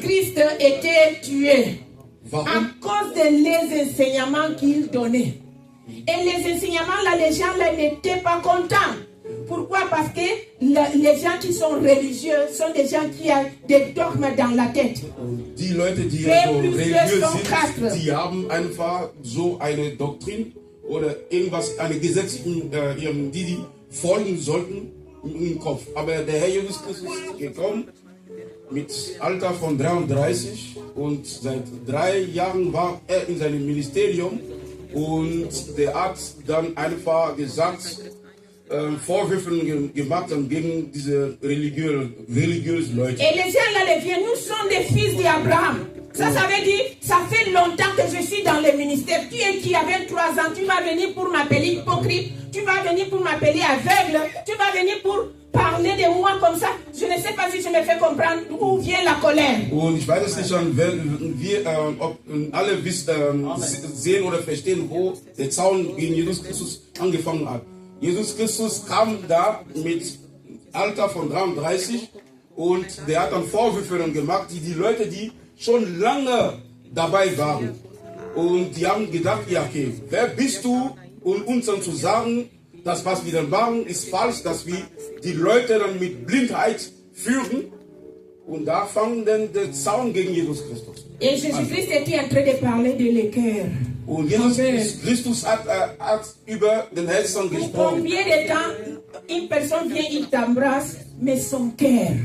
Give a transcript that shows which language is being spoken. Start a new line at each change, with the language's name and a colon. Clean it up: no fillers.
French: Jésus-Christ était tué? À
German: Warum?
French: cause des enseignements qu'il donnait. Et les enseignements là, les gens là n'étaient pas contents. Pourquoi? Parce que les gens qui sont religieux sont des gens qui ont des dogmes dans la tête.
German: Die Leute, die so religiös sind, die haben einfach so eine Doktrin oder irgendwas, eine Gesetz, die die folgen sollten im Kopf. Aber der Herr Jesus Christus ist gekommen mit Alter von 33 und seit 3 Jahren war er in seinem Ministerium und der hat dann einfach gesagt, Vorwürfe gemacht gegen diese religiösen Leute.
French: Et les gens là, les vieux, nous sommes des fils d'Abraham. Ça veut dire, ça fait longtemps que je suis dans le ministère. Tu es qui a 23 ans, tu vas venir pour m'appeler hypocrite, tu vas venir pour m'appeler aveugle, tu vas venir pour parler de moi comme ça. Je ne sais pas si je me fais comprendre où vient la colère.
German: Und ich weiß es nicht schon, ob alle sehen oder verstehen, wo der Zaun gegen Jesus Christus angefangen hat. Jesus Christus kam da mit Alter von 33 und der hat dann Vorwürfe gemacht, die Leute, die schon lange dabei waren. Und die haben gedacht, ja okay, wer bist du, um uns dann zu sagen, das was wir dann machen, ist falsch, dass wir die Leute dann mit Blindheit führen. Und da fangen dann der Zaun gegen Jesus Christus.
French: Et Jésus-Christ était en train de parler de le cœur.
German: Und Jesus Christus hat über den Herzen gesprochen.
French: Combien de temps une personne vient, il t'embrasse, mais son cœur.